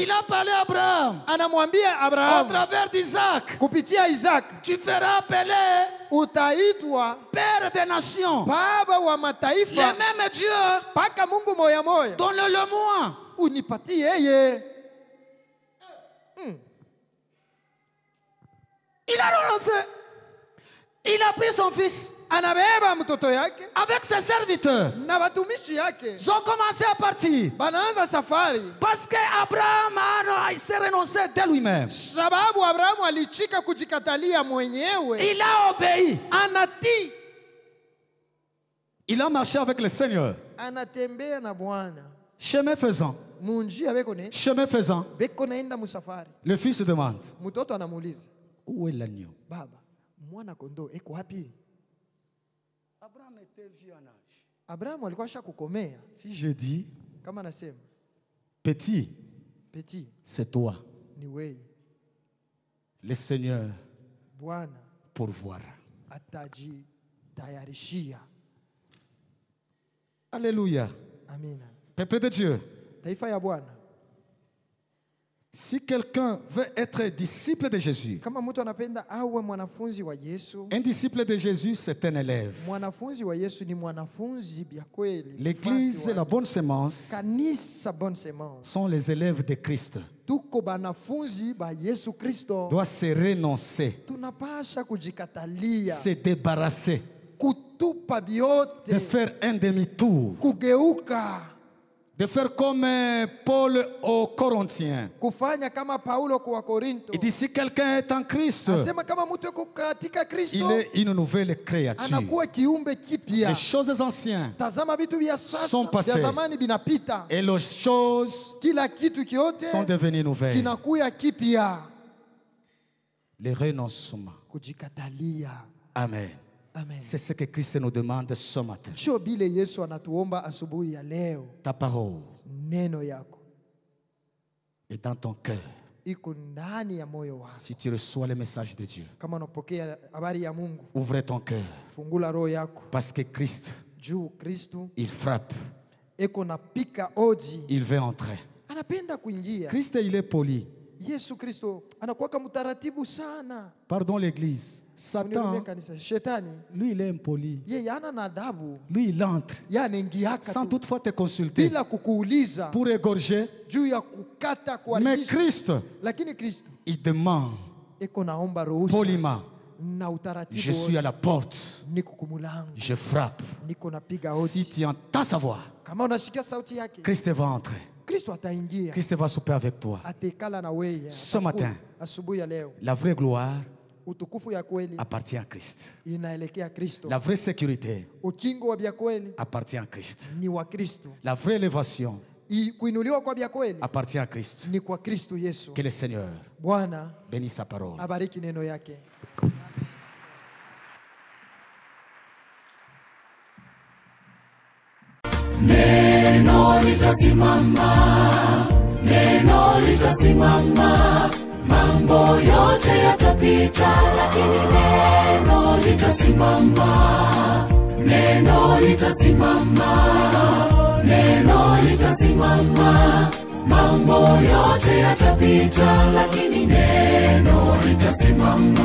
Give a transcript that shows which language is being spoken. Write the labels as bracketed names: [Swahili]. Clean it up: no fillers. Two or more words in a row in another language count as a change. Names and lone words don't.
[French] il a parlé à Abraham. [Swahili] Anamwambia [French] Au Abraham travers d'Isaac, [Swahili] kupitia Isaac [French] tu feras appeler [Swahili] utaitwa [French] Père des nations. [Swahili] baba wa [French] Le [Swahili] mataifa. [French] même Dieu, [Swahili] Paka Mungu moya moya. [French] donne-le moi. [Swahili] Unipatie yeye. [French] Il a renoncé. Il a pris son fils [Swahili] Anabeba mtoto yake [French] avec ses serviteurs. [Swahili] na watumishi yake. [French] Ils ont commencé à partir. [Swahili] Banaanza safari. [French] Parce qu'Abraham il s'est renoncé dès lui-même. [Swahili] Sababu Abrahamu alichika kujikatalia mwenyewe. [French] Il a obéi. [Swahili] Anatii. [French] Il a marché avec le Seigneur. [Swahili] Anatembea na Bwana. [French] Chemin faisant. [Swahili] Munjia beko ne. [French] Chemin faisant. [Swahili] Beko naenda musafari. [French] Le fils demande. [Swahili] Mtoto anamuuliza, [French] Où est l'agneau? [Swahili] baba, mwana kondoo eko wapi? [French] Abraham était vieux en âge. [Swahili] Abrahamu alikuwa ashakukomea. [French] Si je dis [Swahili] Kama nasema, [French] petit, petit, c'est toi. [Swahili] ni wewe. [French] Le Seigneur [Swahili] Bwana [French] pourvoira. [Swahili] atajitayarishia. [French] Alléluia. [Swahili] Amina. [French] Peuple de Dieu. [Swahili] Taifa ya Bwana. [French] Si quelqu'un veut être disciple de Jésus, [Swahili] Kama mtu anapenda awe mwanafunzi wa Yesu, [French] un disciple de Jésus, c'est un élève. [Swahili] mwanafunzi wa Yesu ni mwanafunzi bya kweli. [French] L'église et la bonne sémence [Swahili] Kanisa bonne semence. [French] sont les élèves de Christ. [Swahili] Tuko banafunzi ba Yesu Kristo. [French] Doit se renoncer, [Swahili] Tunapasha kujikatalia, [French] se débarrasser, [Swahili] kutupa biote, [French] de faire un demi-tour, [Swahili] kugeuka, [French] de faire comme Paul aux Corinthiens. [Swahili] kufanya kama Paulo kwa Korinto. [French] Il dit si quelqu'un est en Christ, [Swahili] Asema kama mtu yuko katika [French] il [Swahili] Kristo, [French] est une nouvelle créature. [Swahili] anakuwa kiumbe kipya. [French] Les choses anciennes [Swahili] Tazama vitu vya [French] sont [Swahili] sasa [French] passées. [Swahili] vya zamani binapita, [French] et les choses [Swahili] kila kitu kiote [French] sont devenues nouvelles. [Swahili] kinakuya kipya. [French] Le renoncement. [Swahili] Kujikatalia. [French] Amen. [Swahili] Amen. [French] C'est ce que Christ nous demande ce matin. [Swahili] Sio bile Yesu anatuomba asubuhi ya leo. [French] Ta parole [Swahili] Neno yako [French] est dans ton cœur. [Swahili] iko ndani ya moyo wako. [French] Si tu reçois le message de Dieu, [Swahili] Kama unapokea habari ya Mungu, [French] ouvre ton cœur. [Swahili] fungula roho yako [French] Parce que Christ, [Swahili] juu Kristo [French] il frappe, [Swahili] eko na pika odi, [French] il veut entrer. [Swahili] anapenda kuingia. [French] Christ, il est poli. [Swahili] Yesu Kristo anakuwaka mtaratibu sana. [French] Pardon l'église. [Swahili] Unirudie [French] Satan, [Swahili] kanisa. Shetani [French] lui, il est impoli. [Swahili] yeye ana na adabu, [French] Lui, il entre [Swahili] yeye anaingiaka [French] sans tu toutefois te consulter [Swahili] bila kukuuliza [French] pour égorger. [Swahili] juu ya kukata [French] Mais [Swahili] kuharibisha. [French] Christ, [Swahili] Lakini Kristo [French] il demande [Swahili] eko naomba ruhusa [French] poliment. [Swahili] na [French] Je [Swahili] utaratibu [French] suis à la porte. [Swahili] niko kumulango, [French] Je frappe. [Swahili] niko napiga [French] Si [Swahili] odi. [French] tu entends sa voix, [Swahili] Kama unasikia sauti yake, [French] Christ va entrer. [Swahili] Kristo ataingia, [French] Christ va souper avec toi. [Swahili] atekala na wewe. [French] Ce matin. [Swahili] Asubuhi ya leo, [French] La vraie gloire [Swahili] utukufu ya kweli [French] appartient à Christ. [Swahili] inaelekea Kristo. [French] La vraie sécurité [Swahili] Ukingo wa vya kweli [French] appartient à Christ. [Swahili] ni wa Kristo. [French] La vraie élévation [Swahili] Kuinuliwa kwa vya kweli [French] appartient à Christ. [Swahili] ni kwa Kristo Yesu. [French] Que le Seigneur [Swahili] Bwana [French] bénisse sa parole. [Swahili] abariki neno yake. Neno litasimama, neno litasimama, mambo yote yatapita, lakini neno litasimama, neno litasimama, neno litasimama, mambo yote yatapita, lakini neno litasimama.